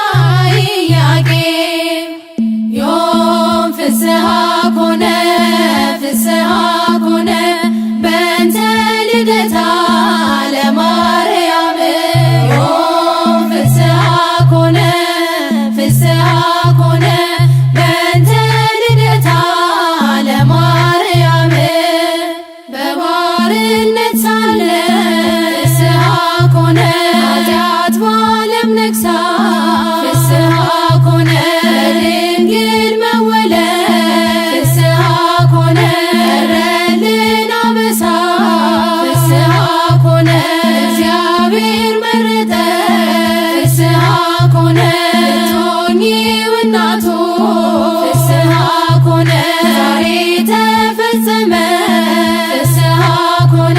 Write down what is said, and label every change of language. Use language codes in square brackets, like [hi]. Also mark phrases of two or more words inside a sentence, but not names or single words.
[gez] ኢያቄም ዮም ፍስሐ ኮነ ፍስሐ ኮነ በእንተ ልደታ ለማርያም ዮም ፍስሐ ኮነ ፍስሐ ኮነ በእንተ ልደታ [am] ለማርያም በባርነት ሳለ [gez] ፍስሐ ኮነ [am] ኃጢአት በዓለም ነግሳ [gez] ፍስሐ ኮነ [am] ድንግል መወለድ [gez] ፍስሐ ኮነ [am] ቀረልን አበሳ [gez] ፍስሐ ኮነ [am] እግዚአብሔር መረጠ [gez] ፍስሐ ኮነ [am] ልትሆኚው እናቱ [gez] ፍስሐ ኮነ [am] ዛሬ ተፈጸመ [gez] ፍስሐ ኮነ